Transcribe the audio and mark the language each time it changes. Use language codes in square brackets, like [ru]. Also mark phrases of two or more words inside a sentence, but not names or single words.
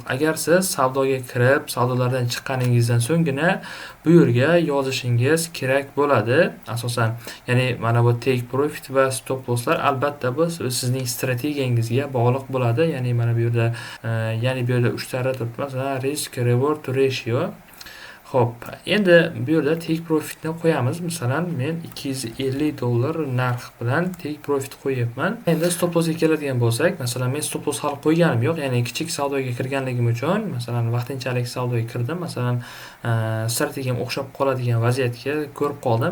[uz] Agar siz savdoga kirib, savdolardan chiqqaningizdan so'nggina bu yerga yozishingiz kerak bo'ladi asosan. Ya'ni mana bu [en] take profit [uz] va [en] stop losslar [uz] albatta bu sizning strategiyangizga bog'liq bo'ladi. Ya'ni mana bu yerda 3 ta turibdi. Masalan, [en] risk reward ratio. [uz] Xo'p, endi bu yerda [en] take profitni [uz] qo'yamiz. Masalan, men $250 narx bilan [en] take profit [uz] qo'yibman. Endi [en] stop lossga [uz] keladigan bo'lsak, masalan, men [en] stop loss [uz] hali qo'yganim yo'q. Ya'ni kichik savdoga kirganligim uchun, masalan, vaqtinchalik savdoga kirdim. Masalan, strategiyam o'xshab qoladigan vaziyatga ko'rib qoldim.